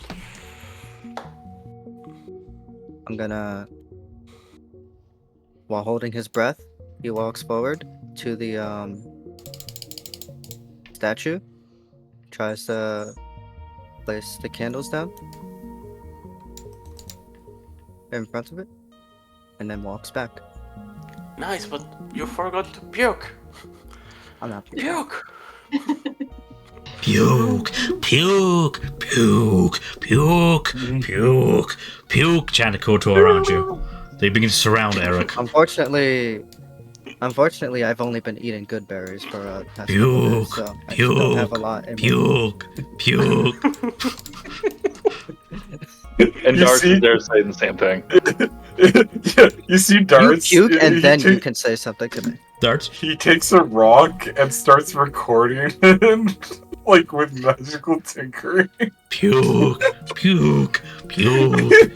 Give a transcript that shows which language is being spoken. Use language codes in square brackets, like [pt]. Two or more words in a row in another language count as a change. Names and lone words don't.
[en] I'm gonna, while holding his breath, he walks forward to the statue, tries to place the candles down in front of it, and then walks back. Nice, but you forgot to puke. I'm not puking. Puke. Puke, puke, puke, puke, puke, puke, chant Kuo-toa around you. They begin to surround Eric. Unfortunately, I've only been eating good berries for past couple Puke, days, so I just don't have a puke, lot in me. puke, puke. And You Darts see- is there saying the same thing. Yeah, you see You Darts. puke, and he then you ta- can say something to me. Darts? He takes a rock and starts recording it, like with magical tinkering. Puke, puke, puke.